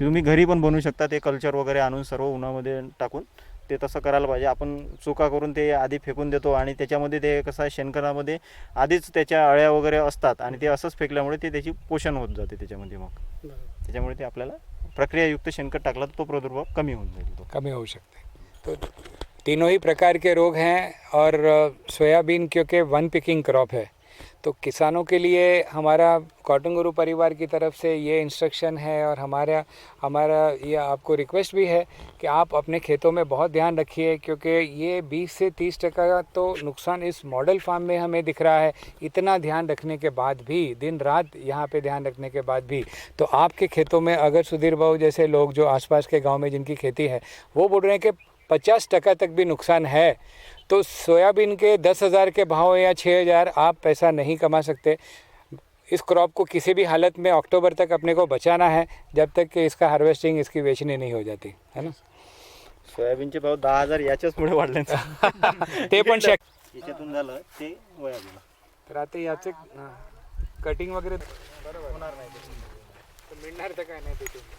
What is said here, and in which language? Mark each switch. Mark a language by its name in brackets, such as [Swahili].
[Marathi] तुम्ही घरी पण बनवू शकता. ते कल्चर वगैरे आणून सर्व उन्हामध्ये टाकून ते तसं करायला पाहिजे. आपण चुका करून ते आधी फेकून देतो आणि त्याच्यामध्ये ते कसं आहे शेणखतामध्ये आधीच त्याच्या अळ्या वगैरे असतात आणि ते असंच फेकल्यामुळे ते त्याची पोषण होत जाते त्याच्यामध्ये. मग त्याच्यामुळे ते आपल्याला प्रक्रियायुक्त शेणखत टाकला तर तो प्रादुर्भाव कमी होऊन जाईल. [Hindi] तो कमी हो सकते. तो तीनों ही प्रकार के रोग हैं और सोयाबीन क्योंकि वन पिकिंग क्रॉप है तो किसानों के लिए हमारा कॉटन गुरु परिवार की तरफ से ये इंस्ट्रक्शन है और हमारा ये आपको रिक्वेस्ट भी है कि आप अपने खेतों में बहुत ध्यान रखिए, क्योंकि ये 20 से 30% तो नुकसान इस मॉडल फार्म में हमें दिख रहा है. इतना ध्यान रखने के बाद भी, दिन रात यहाँ पे ध्यान रखने के बाद भी, तो आपके खेतों में अगर सुधीर बाबू जैसे लोग जो आसपास के गाँव में जिनकी खेती है वो बोल रहे हैं कि 50% तक भी नुकसान है, तो सोयाबीन के 10,000 के भाव या 6,000 आप पैसा नहीं कमा सकते. इस क्रॉप को किसी भी हालत में अक्टूबर तक अपने को बचाना है, जब तक कि इसका हार्वेस्टिंग, इसकी बेचनी नहीं हो जाती है ना. [Marathi] सोयाबीनचे भाव 10,000 याच्याच पुढे वाढले. ते पण याच्यातून झालं ते वया गेलं. तर आता याचे कटिंग वगैरे होणार नाही तर मिळणार तर काय नाही तिथे.